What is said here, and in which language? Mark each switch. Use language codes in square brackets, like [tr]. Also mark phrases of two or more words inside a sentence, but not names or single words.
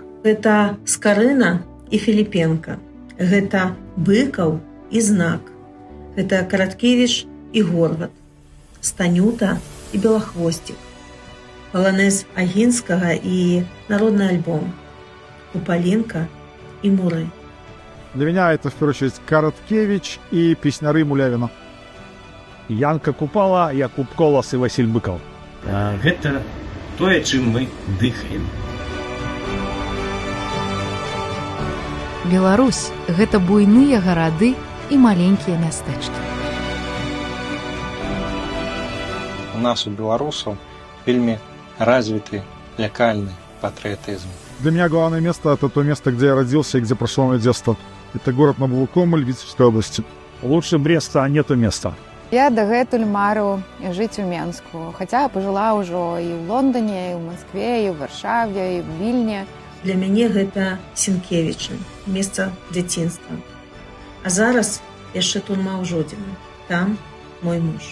[be] Гэта Скарына і Філіпенка. Гэта Быкаў і Знак. Гэта Караткевіч і Горват. Станюта і Белахвосцік. Паланез Агінскага і народны альбом. Купаленка і Муры. [ru] Для меня это, в первую очередь, Короткевич и песняры Мулявина. Янка Купала, Якуб Колас и Василь Быков. [be] Гэта тое, чым мы дыхаем. Беларусь – гэта буйныя гарады і маленькія мястэчкі. У нас, у беларусаў, вельмі развіты [ru] локальный патриотизм. Для меня главное место – это то место, где я родился и где прошло мое детство. Это город Новолукомль Витебской области. Лучше Бреста нету места. [be] Я дагэтуль мару жыць у Менску, хаця пажыла ўжо і ў Лондоне, і ў Маскве, і ў Варшаве, і ў Вільне. Для мяне гэта Сінкевічы, месца дзяцінства. А зараз яшчэ турма ў Жодзіна. Там мой муж.